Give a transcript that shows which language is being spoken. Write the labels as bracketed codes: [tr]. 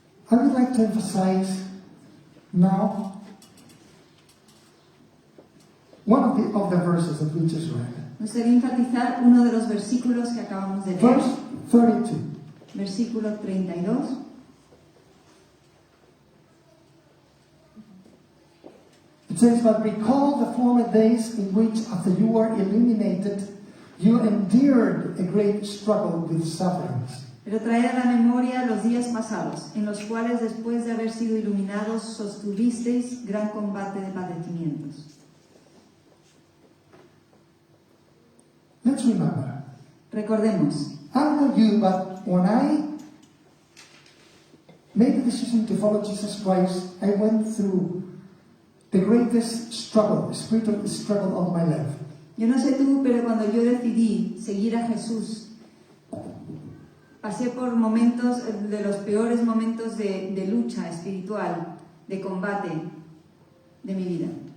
[en] I would like to emphasize now one of the verses that we just read. [es] Me gustaría enfatizar uno de los versículos que acabamos de leer. [en] Verse 32. [es] Versículo 32. [en] It says, but recall the former days in which, after you were illuminated, you endured a great struggle with sufferings. [es] Pero traed a la memoria los días pasados, en los cuales después de haber sido iluminados sostuvisteis gran combate de padecimientos. [en] Let's remember. [es] Recordemos, [en] I don't know you, but when I made the decision to follow Jesus Christ, I went through the greatest struggle, spiritual struggle of my life. [es] yo no sé tú, pero cuando yo decidí seguir a Jesús, pasé por momentos, de los peores momentos de lucha espiritual, de combate de mi vida.